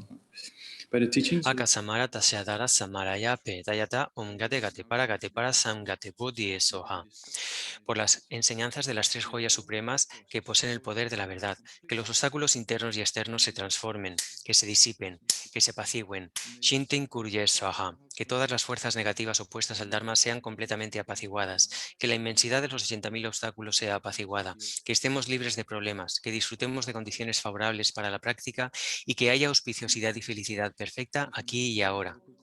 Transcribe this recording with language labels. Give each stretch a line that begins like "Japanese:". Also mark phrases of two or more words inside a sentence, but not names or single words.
English: By the teachings of
Sanskrit: Akasamara Tasyadara Samaraya Petayata Gate Gate para Sam Gate Bodhi Soha.
Spanish: Por las enseñanzas de las tres joyas supremas que poseen el poder de la verdad, que los obstáculos internos y externos se transformen, que se disipen, que se apacigüen.
Sanskrit: Shinten Kurye Swaha.
Spanish: Que todas las fuerzas negativas opuestas al Dharma sean completamente apaciguadas, que la inmensidad de los 80.000 obstáculos sea apaciguada, que estemos libres de problemas, que disfrutemos de condiciones favorables para la práctica y que haya auspiciosidad y felicidad perfecta aquí y ahora.